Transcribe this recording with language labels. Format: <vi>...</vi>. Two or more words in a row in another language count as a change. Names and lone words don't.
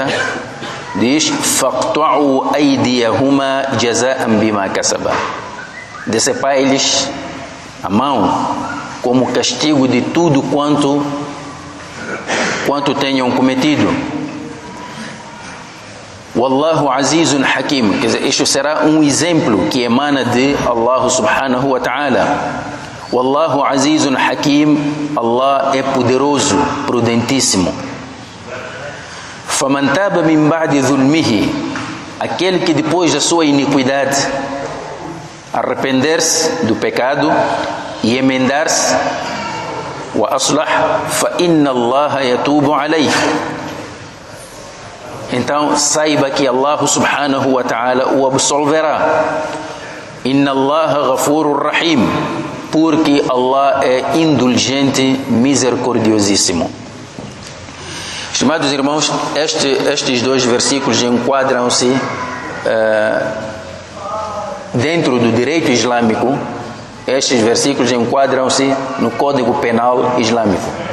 <pt>Diz:</pt> <ar>فاقطعوا أيديهما جزاء بما كسبا.</ar> <pt>Decepar-lhes a mão como castigo de tudo quanto tenham cometido.</pt> <ar>والله عزيز حكيم.</ar> <pt>Quer dizer, isto será um exemplo que emana de Allah</pt> <ar>سبحانه وتعالى. والله عزيز حكيم,</ar> <pt>Allah é poderoso, prudentíssimo.</pt> <ar>فمن تاب من بعد ظلمه,</ar> <pt>aquele que depois da sua iniquidade arrepender-se do pecado e emendar-se,</pt> <ar>وأصلح فإن الله يتوب عليه.</ar> <pt>Então saiba que Allah</pt> <ar>سبحانه وتعالى</ar> <pt>o absolverá.</pt> <ar>إن الله غفور رحيم,</ar> <pt>porque Allah é indulgente, misericordiosíssimo. Estimados irmãos, estes dois versículos enquadram-se dentro do direito islâmico. Estes versículos enquadram-se no Código Penal Islâmico.</pt>